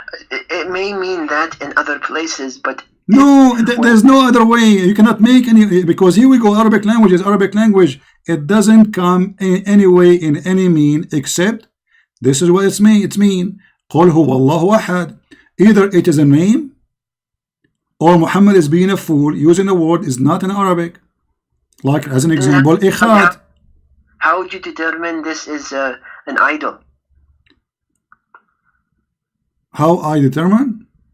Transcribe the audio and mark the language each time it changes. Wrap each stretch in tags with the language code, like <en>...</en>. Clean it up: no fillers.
<en>It may mean that in other places, but no, there's no other way. You cannot make any, because here we go. Arabic language is Arabic language. It doesn't come in any way in any mean except this is what it's mean. It's mean</en> <ar>قل هو الله أحد.</ar> <en>Either it is a name or Muhammad is being a fool using a word is not in Arabic. Like as an example, ikhad. How would you determine this is an idol? How I determine?</en>